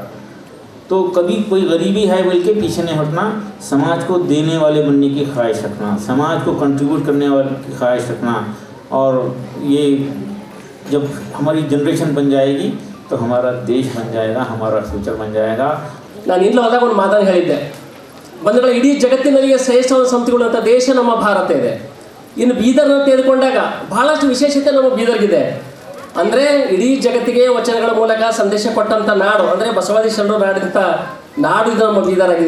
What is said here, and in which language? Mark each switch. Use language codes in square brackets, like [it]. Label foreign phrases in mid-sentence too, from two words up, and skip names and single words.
[hi] तो कभी कोई गरीबी है बोल के पीछे नहीं हटना, समाज को देने वाले बनने की ख्वाहिश रखना, समाज को कंट्रीब्यूट करने वाले की ख्वाहिश रखना। और ये जब हमारी जनरेशन बन जाएगी तो हमारा देश बन जाएगा, हमारा फ्यूचर बन जाएगा। [kn] ನಾನು ಇಲ್ಲೂ ಹೋದಾಗ ಒಂದು ಮಾತನ್ನು ಹೇಳಿದ್ದೆ, ಬಂಧುಗಳ ಇಡೀ ಜಗತ್ತಿನಲ್ಲಿ ಶ್ರೇಷ್ಠವಾದ ಸಂಸ್ಥೆಗಳು ಅಂತ ದೇಶ ನಮ್ಮ ಭಾರತ ಇದೆ. ಇನ್ನು ಬೀದರ್ನ ತೆಗೆದುಕೊಂಡಾಗ ಬಹಳಷ್ಟು ವಿಶೇಷತೆ ನಮ್ಮ ಬೀದರ್ಗಿದೆ. ಅಂದರೆ ಇಡೀ ಜಗತ್ತಿಗೆ ವಚನಗಳ ಮೂಲಕ ಸಂದೇಶ ಕೊಟ್ಟಂಥ ನಾಡು, ಅಂದರೆ ಬಸವಾದಿ ಶರಣರು ನಾಡಿದಂಥ ನಾಡು ಇದು ನಮ್ಮ ಬೀದರಾಗಿದೆ.